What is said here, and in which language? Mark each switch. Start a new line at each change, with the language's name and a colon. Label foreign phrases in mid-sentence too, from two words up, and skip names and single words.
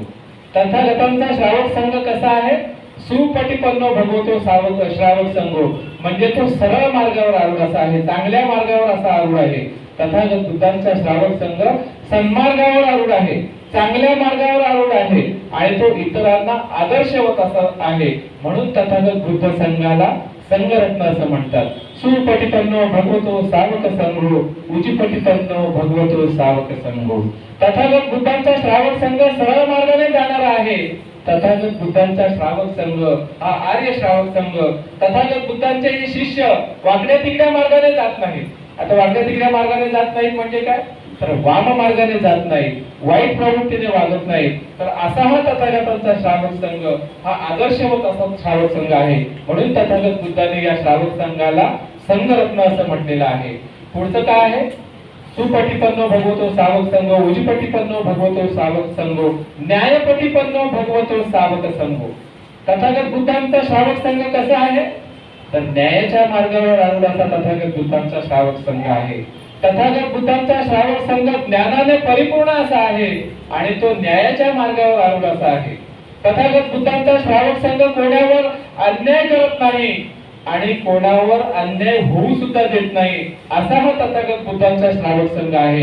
Marathi: तथागतांचा श्रावक संघ कसा आहे?
Pali: सुपटिपन्नो भगवतो श्रावक संघो,
Marathi: म्हणजे तो सरळ मार्गावर आरूढ असा आहे, चांगल्या मार्गावर असा आरूढ आहे. तथागत बुद्धांचा श्रावक संघ सन्मार्गावर आरूढ आहे, चांगल्या मार्गावर आरूढ आहे आणि तो इतरांना आदर्शवत असा आहे. म्हणून तथागत बुद्ध संघाला संघरत्न असं म्हणतात.
Pali: सुपटिपन्नो भगवतो सावक संघो, उजिपटिपन्नो भगवतो सावक संघो.
Marathi: तथागत बुद्धांचा श्रावक संघ सरळ मार्गाने जाणारा आहे. तथागत बुद्धांचा श्रावक संघ हा आर्य श्रावक संघ. तथागत बुद्धांचे हे शिष्य वाकड्या तिकड्या मार्गाने जात नाहीत. आता वाकड्या तिकड्या मार्गाने जात नाहीत म्हणजे काय? तर वाम मार्गाने जात नाही, वाईट प्रवृत्तीने वागत नाही. तर असा हा तथागतांचा श्रावक संघ हा आदर्शवत असा श्रावक संघ आहे. म्हणून तथागत बुद्धांनी या श्रावक संघाला संघरत्न असं म्हटलेलं आहे. पुढचं काय आहे?
Pali: सुपटिपन्नो भगवतो सावक संघो, उजिपटिपन्नो भगवतो सावक संघो, न्यायपटिपन्नो भगवतो सावक संघो.
Marathi: तथागत बुद्धांचा श्रावक संघ कसा आहे? तर न्यायाच्या मार्गावर आरूढ असा तथागत बुद्धांचा श्रावक संघ आहे. तथागत बुद्धांचा श्रावक संघ ज्ञानाने परिपूर्ण असा आहे आणि तो न्यायाच्या मार्गावर आरूढ असा आहे. तथागत बुद्धांचा श्रावक संघ कोणावर अन्याय करत नाही आणि कोणावर अन्याय होऊ सुद्धा देत नाही, असा हा तथागत बुद्धांचा श्रावक संघ आहे.